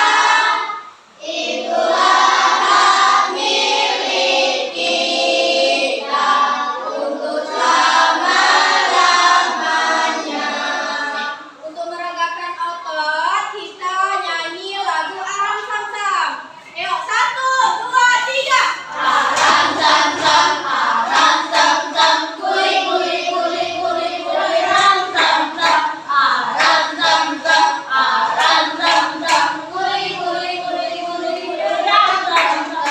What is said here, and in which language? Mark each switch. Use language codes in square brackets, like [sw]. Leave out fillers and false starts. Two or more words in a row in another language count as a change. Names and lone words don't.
[ms] Itulah hak milik kita untuk selama-lamanya. Untuk meragakan otot, kita nyanyi lagu Aram Sam-Sam. Ayo, 1, 2, 3. Aram Sam-Sam, Aram Sam-Sam, kuli kuli kuli kuli kuli ram Sam-Sam. Aram Sam-Sam, Aram Sam-Sam, kuli kuli kuli kuli kuli ram Sam-Sam.